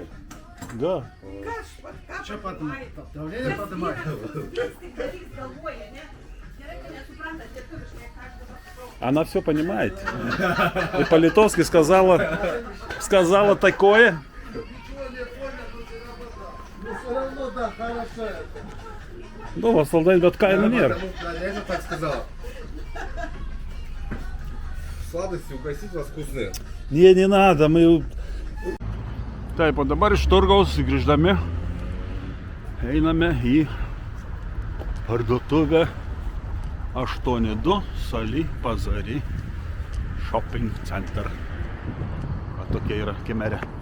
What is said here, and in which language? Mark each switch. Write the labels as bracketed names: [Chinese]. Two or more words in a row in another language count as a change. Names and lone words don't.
[Russian] Да. Она все понимает. И по-литовски сказала такое. Ну, в основном [Lithuanian] bet kainų nėra. [Russian] Я же так сказала. Сладости угостить вас вкусные. Не надо, мы... [Lithuanian] Taip, o dabar iš turgaus grįždami einame į parduotuvę 82 Sali Pazari Shopping Center. Va, tokia yra Kemerė.